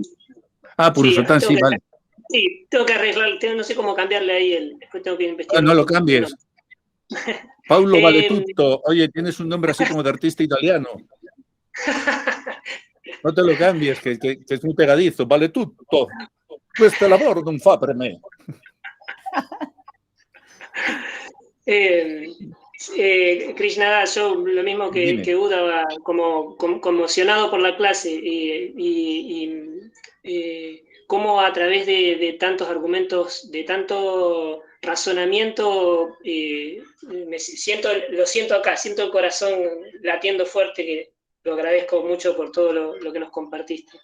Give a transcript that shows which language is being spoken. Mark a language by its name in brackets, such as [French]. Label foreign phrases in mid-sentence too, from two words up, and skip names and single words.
[Spanish] Ah, Purushottam, sí, vale. Sí, tengo que arreglar, no sé cómo cambiarle ahí, después tengo que investigar. No lo cambies. Paulo Vale Tutto, oye, tienes un nombre así como de artista italiano. No te lo cambies, que es muy pegadizo, [Italian] vale tutto. Questa lavoro non fa per me. [Spanish] Krishna, yo lo mismo que Uda, como conmocionado por la clase y cómo a través de tantos argumentos, de tanto razonamiento, lo siento acá, siento el corazón latiendo fuerte, que lo agradezco mucho por todo lo que nos compartiste.